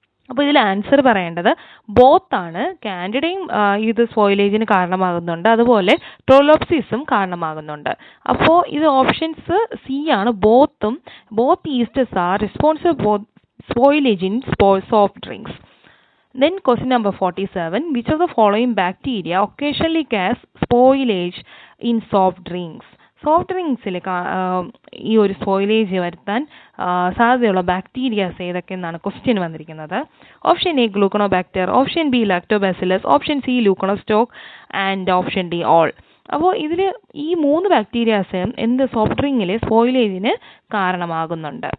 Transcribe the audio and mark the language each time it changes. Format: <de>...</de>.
<ml>അപ്പോൾ ഇതിൽ ആൻസർ പറയേണ്ടത് ബോത്ത് ആണ്. കാൻഡിഡയും ഇത് സ്പോയിലേജിന് കാരണമാകുന്നുണ്ട്, അതുപോലെ ട്രോലോപ്സിസും കാരണമാകുന്നുണ്ട്. അപ്പോൾ ഇത് ഓപ്ഷൻസ് സി ആണ്,</ml> <en>Both yeasts are responsible for spoilage in soft drinks. Then question number 47, which of the following bacteria occasionally cause spoilage in soft drinks.</en> <ml>Soft ഡ്രിങ്ക്സിൽ ഈ ഒരു സ്പോയിലേജ് വരുത്താൻ സാധ്യതയുള്ള ബാക്ടീരിയാസ് ഏതൊക്കെയെന്നാണ് ക്വസ്റ്റ്യൻ വന്നിരിക്കുന്നത്.</ml> <en>Option A Gluconobacter, option B Lactobacillus, option C Leuconostoc and option D all.</en> <ml>അപ്പോൾ ഇതിൽ ഈ 3 bacterias എന്ത് soft ഡ്രിങ്കിൽ സ്പോയിലേജിന് കാരണമാകുന്നുണ്ട്.</ml>